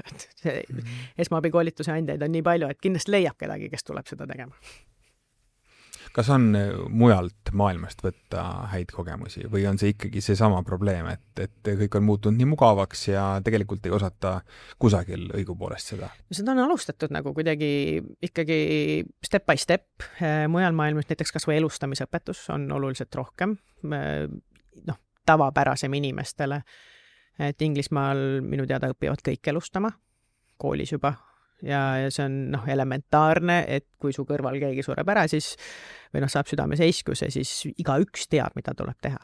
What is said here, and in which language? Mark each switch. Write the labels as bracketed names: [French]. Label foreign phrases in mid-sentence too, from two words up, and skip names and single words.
[Estonian] Esmaabikoolituse andjaid on nii palju, et kindlasti leiab kedagi, kes tuleb seda tegema. Kas on mujalt maailmast võtta häid kogemusi või on see ikkagi see sama probleem, et kõik on muutunud nii mugavaks ja tegelikult ei osata kusagil õigupoolest seda? Seda on alustatud nagu kuidagi ikkagi [English] step by step. [Estonian] Mujal maailmas näiteks kas või elustamisõpetus on oluliselt rohkem tavapärasem inimestele. Et Inglismaal minu teada õpivad kõik elustama koolis juba. Ja see on elementaarne, et kui su kõrval keegi sureb ära, siis või saab südameseiskuse, siis igaüks teab, mida tuleb teha.